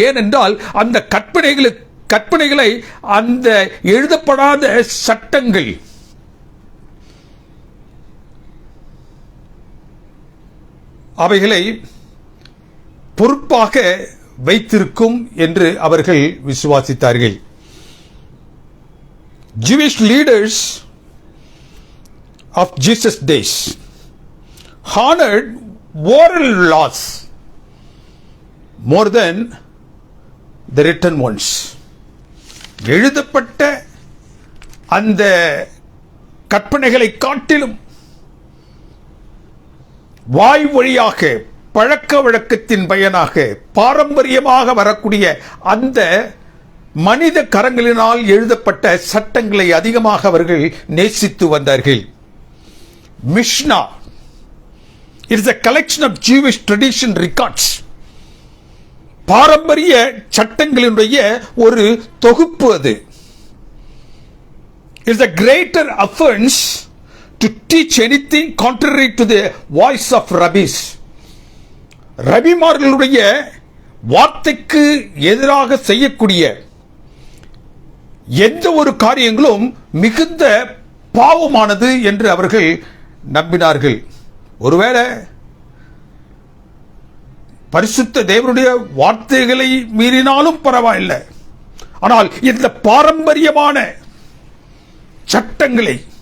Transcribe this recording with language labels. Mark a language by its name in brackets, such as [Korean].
[Tamil] ஏனென்றால் அந்த கற்பனைகளை அந்த எழுதப்படாத சட்டங்கள் அவைகளை பொறுப்பாக வைத்திருக்கும் என்று அவர்கள் விசுவாசித்தார்கள். [English] Jewish leaders of Jesus' days honored oral laws more than the written ones. [Tamil] எழுதப்பட்ட அந்த கற்பனைகளை காட்டிலும் வாய் வழியாக பழக்க வழக்கத்தின் பயனாக பாரம்பரியமாக வரக்கூடிய அந்த மனித கரங்களினால் எழுதப்பட்ட சட்டங்களை அதிகமாக அவர்கள் நேசித்து வந்தார்கள். [English] Mishnah It is a collection of Jewish tradition records. [Tamil] பாரம்பரிய சட்டங்களினுடைய ஒரு தொகுப்பு அது. [English] It is a greater offense to teach anything contrary to the voice of rabbis. [Tamil] ரபிமார்களுடைய வார்த்தைக்கு எதிராக செய்யக்கூடிய எந்த ஒரு காரியங்களும் மிகுந்த பாவமானது என்று அவர்கள் நம்பினார்கள். ஒருவேளை பரிசுத்த தேவனுடைய வார்த்தைகளை மீறினாலும் பரவாயில்லை, ஆனால் இந்த பாரம்பரியமான சட்டங்களை